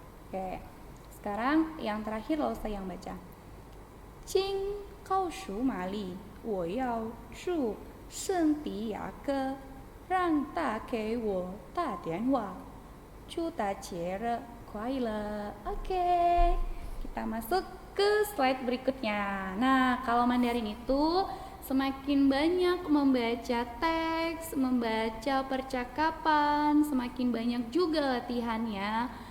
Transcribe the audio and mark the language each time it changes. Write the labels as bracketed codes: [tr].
[id] Oke, sekarang yang terakhir Rosa yang baca. [zh] 请告诉玛丽，我要住圣地亚哥，让他给我打电话。祝他节日快乐. [id] Oke, kita masuk ke slide berikutnya. Nah, kalau Mandarin itu semakin banyak membaca teks, membaca percakapan, semakin banyak juga latihannya.